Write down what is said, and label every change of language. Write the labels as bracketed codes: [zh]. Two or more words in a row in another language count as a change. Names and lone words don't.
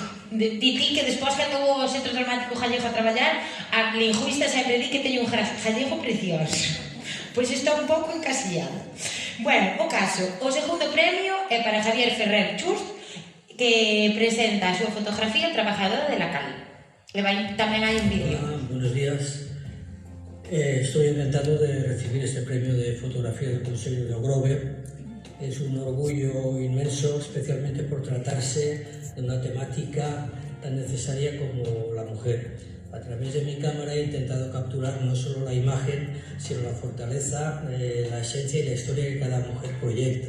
[gl] Ti que despois cando o Centro Dramático Gallego a traballar, a lingüista sempre di que teño un gallego precioso. Pois está un pouco encasillado. Bueno, o caso, o segundo premio é para Javier Ferrer Chus, que presenta a súa fotografía Trabajadora de la Calle. E tamén hai un vídeo. [es] Buenos días. Estoy encantado de recibir este premio de fotografía del Concello de Grove. Es un orgullo inmenso, especialmente por tratarse de una temática tan necesaria como la mujer. A través de mi cámara he intentado capturar no solo la imagen, sino la fortaleza, la esencia y la historia que cada mujer proyecta.